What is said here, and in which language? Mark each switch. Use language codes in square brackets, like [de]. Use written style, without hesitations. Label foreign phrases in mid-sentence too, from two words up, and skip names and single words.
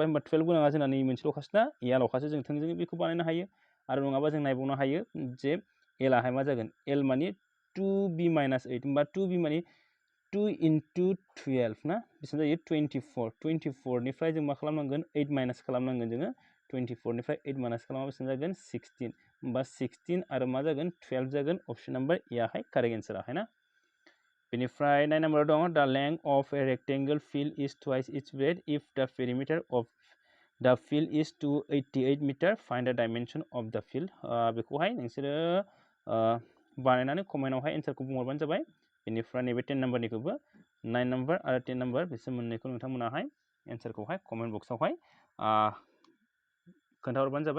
[brx] होमबा 12 गोनाङा जोंना नै मोनसेल'खासो ना एयाल'खासो जों थोंजोङै बेखौ बानायनो हायो आरो नङाबा जों नायबावनो हायो जे एलाहाय मा जागोन एल मानि 2b - 8 होमबा 2b मानि 2 × 12 ना बेसेबां जायो 24 24निफ्राय जों मा खालामनांगोन 8 माइनास खालामनांगोन जोङो 24निफ्राय 8 माइनास खालामबा बेसेबां जागोन 16। होमबा 16 आरो मा जागोन 12 जागोन [en] option number [brx] एयाहाय कारेक्ट एन्साराहाय ना। बेनिफ्राय 9 नाम्बाराव दङ [en] the length of a rectangle field is twice its breadth if the perimeter of the field is 288 meter find the dimension of the field इज 288 मिटार फाइन्ड द डाइमेनसन अफ द फिल्ड। [brx] बेखौहाय नोंसोरो बानायनानै कमेन्टआवहाय एन्सारखौ बुंहरबानो जाबाय। बेनिफ्राय नैबे 10 नाम्बारनिखौबो 9 नाम्बार आरो 10 नाम्बार बिसोर मोननैखौ नोंथांमोनाहाय एन्सारखौहाय [en] comment box [brx] खोन्थाहरबानो जाबाय।